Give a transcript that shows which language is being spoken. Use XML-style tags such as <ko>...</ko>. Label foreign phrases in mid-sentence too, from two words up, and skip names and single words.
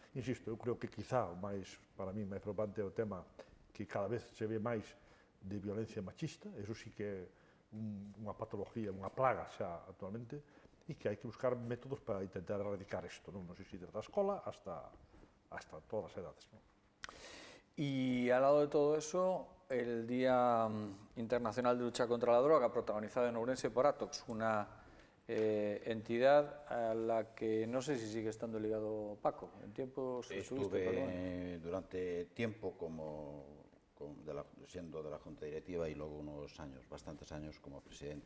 <gl>Insisto, eu creo que quizá o máis,</gl> <es>para mí,</es> <gl>máis preocupante é o tema que cada vez se ve máis de violencia machista, eso sí que é unha patología, unha plaga xa actualmente, e que hai que buscar métodos para intentar erradicar isto, non sei se desde a escola hasta todas as edades, non?</gl> <es>Y al lado de todo eso, el Día Internacional de Lucha contra la Droga, protagonizado en Ourense por Atox, una entidad a la que no sé si sigue estando ligado Paco. En tiempos estuve durante tiempo siendo de la Junta Directiva y luego unos años, bastantes años como presidente.</es>